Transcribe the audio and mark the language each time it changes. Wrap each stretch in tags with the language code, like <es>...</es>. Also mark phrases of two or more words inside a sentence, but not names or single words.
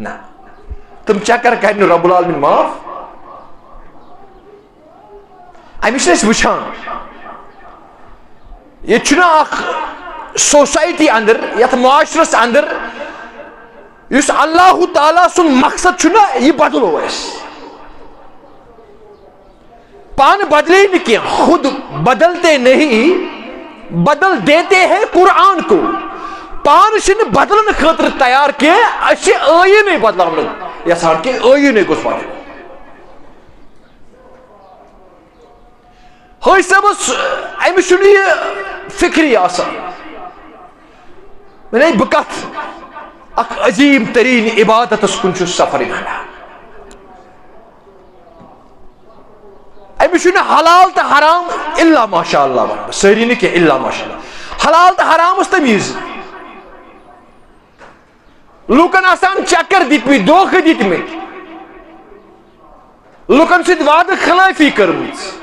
<ks>نہ تم چکر کرِ نہٕ رب العالمین معاف. امہِ چھِ أسۍ وٕچھان ییٚتہِ چھُنہ اکھ سوسایٹی اندر یتھ معاشرس اندر یُس اللہ تعالیٰ سُنٛد مقصد چھُنہ یہِ بدلو اسہِ. پانہٕ بدلے نہٕ کینٛہہ</ks> <ur>خود بدلتے نہیں بدل دیتے ہیں قرآن کو.</ur> <ks>پانہٕ چھِنہٕ بدلنہٕ خٲطرٕ تیار کینٛہہ أسۍ چھِ ٲییٖنٕے بدلاونہٕ یژھان کہِ ٲییٖنٕے گوٚژھ بدلُن. حٲج صٲبس أمِس چھُنہٕ یہِ فِکری آسان بہٕ کتھ اکھ عظیٖم تریٖن عبادتس کُن چھُس سفر گژھان أمِس چھُنہٕ حلال تہٕ حرام</ks> <ar>الا ماشاء اللہ</ar> <ks>ونہٕ بہٕ سٲری نہٕ کینٛہہ</ks> <ar>الا ماشاء اللہ</ar> <ks>حلال تہٕ حرامس تمیٖز لوٗکن آسان چکر دِتمٕتۍ دھوکہٕ دِتمٕتۍ لُکن سۭتۍ وعدٕ خلٲفی کٔرمٕژ</ks>